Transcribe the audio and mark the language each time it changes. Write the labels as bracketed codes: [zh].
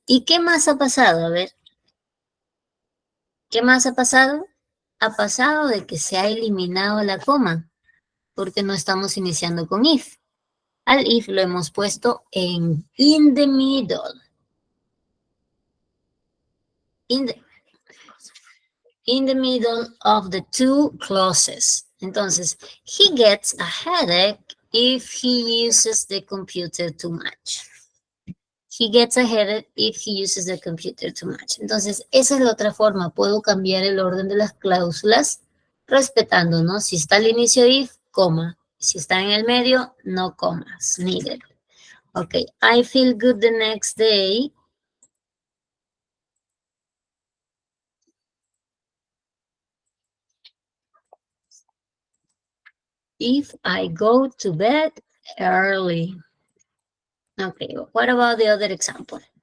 [es] ¿Y qué más ha pasado? A ver. ¿Qué más ha pasado? Ha pasado de que se ha eliminado la coma, porque no estamos iniciando con if. Al if lo hemos puesto en [en] in the middle. in the middle of the two clauses. Entonces, he gets a headache if he uses the computer too much. He gets a headache if he uses the computer too much. [es] Entonces, esa es la otra forma. Puedo cambiar el orden de las cláusulas respetando, ¿no? Si está al inicio if, coma. Si está en el medio, no comas, needed. [en] Ok, I feel good the next day. If I go to bed early. Okay, what about the other example?